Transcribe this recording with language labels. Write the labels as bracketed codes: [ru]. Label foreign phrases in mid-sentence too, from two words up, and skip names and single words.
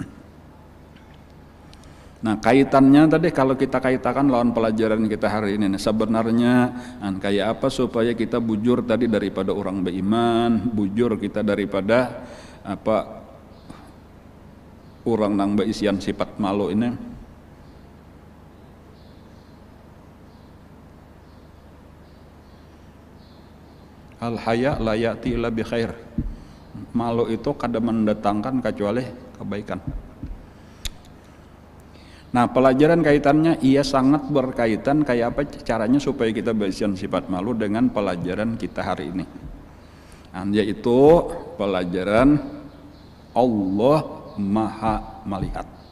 [bjn] Nah kaitannya tadi kalau kita kaitakan lawan pelajaran kita hari ini, sebenarnya kayak apa supaya kita bujur tadi daripada orang beriman, bujur kita daripada apa orang nang berisian sifat malu ini. [ar] الحياء لا يأتي إلا بخير. [bjn] Malu itu kada mendatangkan kecuali kebaikan. Nah pelajaran kaitannya ia sangat berkaitan kayak apa caranya supaya kita berisian sifat malu dengan pelajaran kita hari ini, yaitu pelajaran Allah Maha Melihat,